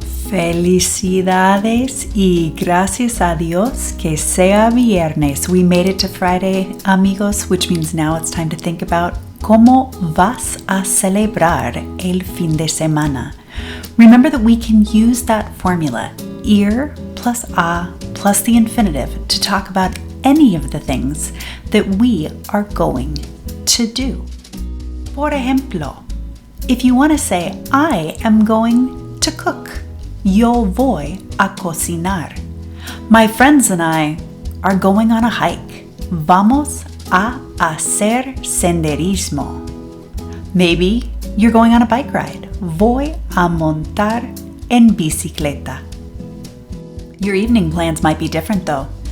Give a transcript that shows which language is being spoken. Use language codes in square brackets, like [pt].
[es] Felicidades y gracias a Dios que sea viernes. [en] We made it to Friday, amigos, which means now it's time to think about [es] cómo vas a celebrar el fin de semana. [en] Remember that we can use that formula, ir plus a plus the infinitive, to talk about any of the things that we are going to do. [es] Por ejemplo, [en] if you want to say, I am going to cook. [es] Yo voy a cocinar. [en] My friends and I are going on a hike. [es] Vamos a hacer senderismo. [en] Maybe you're going on a bike ride. [es] Voy a montar en bicicleta. [en] Your evening plans might be different though.